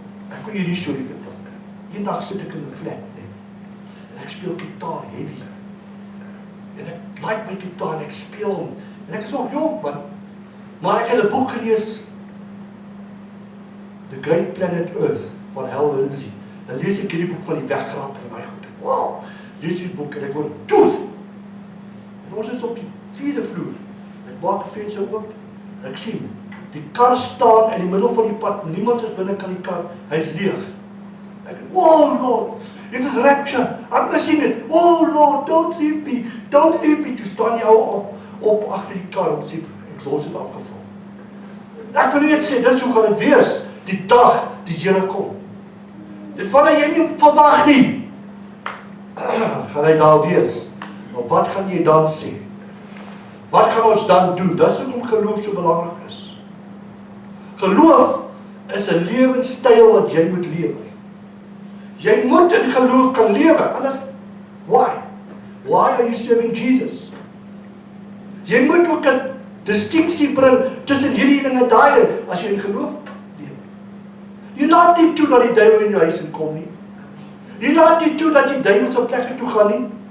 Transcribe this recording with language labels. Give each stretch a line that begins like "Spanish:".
Afrikaans: Ek wil hierdie storie vertel. Eendag sit ek in 'n flat, en ek speel gitaar heavy. En ek like my gitaar en ek speel hom. En ek is nog jong, man. Maar ek het 'n boek gelees, The Great Planet Earth, van Hal Lindsey. Dan lees ek hierdie boek van die weggrap en my goed. Wow, lees die boek en ek word toef. En ons is op die 4de vloer. Ek maak die venster oop. Ek sien, die kar staan in die middel van die pad. Niemand is binne kan die kar. Hy is leeg. Ek,
English: oh Lord, it is rapture. I'm missing it. Oh Lord, don't leave me. Don't leave me.
Afrikaans: Toe staan die ou op agter die kar en sê, exhaust het afgeval. Ek wil net sê, dit so gaan dit wees. Die dag die Here kom. Dit wanneer jy nie verwag nie, gaan hy daar wees. Maar wat gaan jy dan sê? Wat gaan ons dan doen? Dis hoekom geloof so belangrik is. Geloof is 'n lewenstyl wat jy moet lewe. Jy moet in geloof kan lewe, anders,
English: why? Why are you serving Jesus?
Afrikaans: Jy moet ook 'n distinksie bring tussen hierdie ding en daai ding, as jy in geloof lewe. Jy laat nie toe dat die duiwel in jou huis inkom nie. Jy laat nie toe dat die duiwel op plekke toe gaan nie.